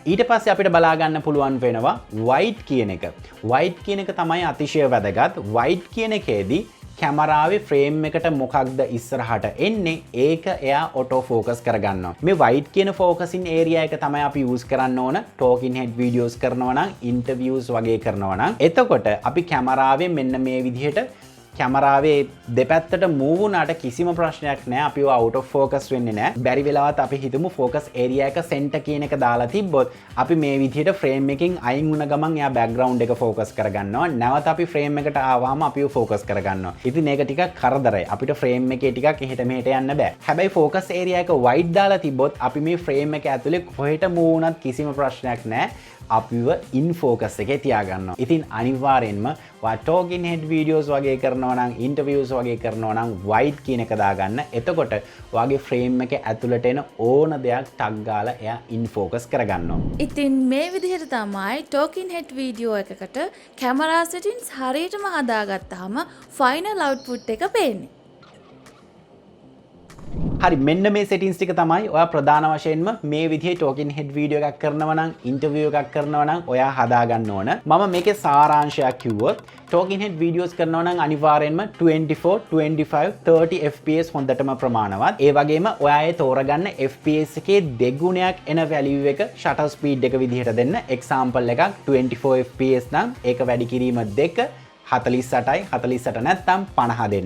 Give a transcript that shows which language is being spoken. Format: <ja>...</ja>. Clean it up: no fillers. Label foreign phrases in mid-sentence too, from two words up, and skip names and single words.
<si>ඊට පස්සේ අපිට බලා ගන්න පුළුවන් වෙනවා white කියන එක. white කියන එක තමයි අතිශය වැදගත්. white කියන එකේදී කැමරාවේ ෆ්‍රේම් එකට මොකක්ද ඉස්සරහට එන්නේ ඒක එයා</si> <en>auto focus</en> <si>කරගන්නවා. මේ white කියන</si> <en>focusing area</en> <si>එක තමයි අපි යූස් කරන්න ඕන</si> <en>talking head videos</en> <si>කරනවා නම් interviews වගේ කරනවා නම්. එතකොට අපි කැමරාවේ මෙන්න මේ විදිහට කැමරාවේ දෙපැත්තට මූව් වුණාට කිසිම ප්‍රශ්නයක් නැහැ. අපිව</si> <en>out of focus</en> <si>වෙන්නේ නැහැ. බැරි වෙලාවත් අපි හිතමු</si> <en>focus area</en> <si>එක center කියන එක දාලා තිබ්බොත් අපි මේ විදිහට frame එකකින් අයින් වුණ ගමන් එයා background එක focus කරගන්නවා. නැවත අපි frame එකට ආවම අපිව focus කරගන්නවා. ඉතින් ඒක ටිකක් කරදරයි. අපිට frame එකේ ටිකක් එහෙට මෙහෙට යන්න බෑ. හැබැයි</si> <en>focus area</en> <si>එක white දාලා තිබ්බොත් අපි මේ frame එක ඇතුලේ කොහෙට move වුණත් කිසිම ප්‍රශ්නයක් නැහැ. අපිව</si> <en>in focus</en> <si>එකේ තියාගන්නවා. ඉතින් අනිවාර්යෙන්ම ඔයා</si> <en>talking head videos</en> <si>වගේ කරනවා නම් interviews වගේ කරනවා නම් white කියන එක දාගන්න. එතකොට ඔයාගේ frame එකේ ඇතුළට එන ඕන දෙයක් ටග් ගාලා එයා</si> <en>in focus</en> <si>කරගන්නවා. ඉතින් මේ විදිහට තමයි</si> <en>talking head video</en> <si>එකකට</si> <en>camera settings</en> <si>හරියටම හදාගත්තාම</si> <en>final output</en> <si>එක පේන්නේ. හරි මෙන්න මේ settings ටික තමයි ඔයා ප්‍රධාන වශයෙන්ම මේ විදිහේ</si> <en>talking head video</en> <si>එකක් කරනවා නම් interview එකක් කරනවා නම් ඔයා හදා ගන්න ඕන. මම මේකේ සාරාංශයක් කිව්වොත්</si> <en>talking head videos</en> <si>කරනවා නම් අනිවාර්යෙන්ම 24, 25, 30 fps හොඳටම ප්‍රමාණවත්. ඒ වගේම ඔයා ඒ තෝරගන්න fps එකේ දෙගුණයක් එන value එක</si> <en>shutter speed</en> <si>එක විදිහට දෙන්න. example එකක් 24 fps නම් ඒක වැඩි කිරීම 2 48යි 48 නැත්නම් 50 දෙන්න.</si>